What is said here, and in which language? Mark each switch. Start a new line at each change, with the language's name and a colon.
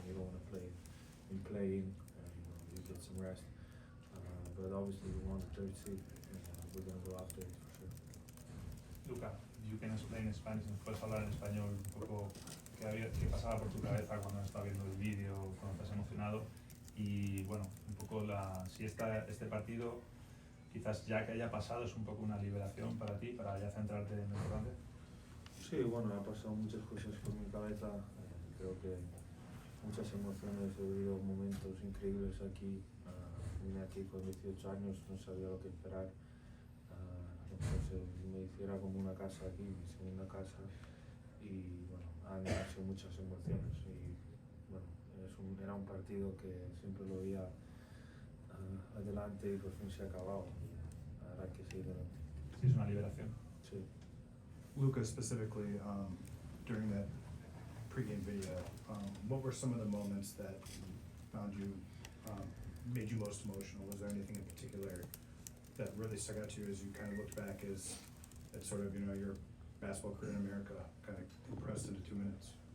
English: You don't want to play in playing. You get some rest. But obviously, we want the 3rd seed, and we're going to go after it for sure. Luka, you can explain in Spanish,
Spanish: puedes hablar en español un poco qué pasaba por tu cabeza cuando estaba viendo el vídeo, cuando estás emocionado, y bueno, un poco si este partido, quizás ya que haya pasado, es un poco una liberación para ti, para ya centrarte en lo importante. Sí, bueno, ha pasado muchas cosas por mi cabeza. Creo que muchas emociones, he vivido momentos increíbles aquí. Vine aquí con 18 años, no sabía lo que esperar. Entonces me hiciera como una casa aquí, mi segunda casa. Y bueno, han sido muchas emociones. Y bueno, era un partido que siempre lo veía adelante y por fin se ha acabado. Ahora hay que seguir adelante. Sí, es una liberación. Sí.
English: Luka, specifically, during that pregame video, what were some of the moments that found you, made you most emotional? Was there anything in particular that really stuck out to you as you kind of looked back as sort of, your basketball career in America kind of compressed into 2 minutes?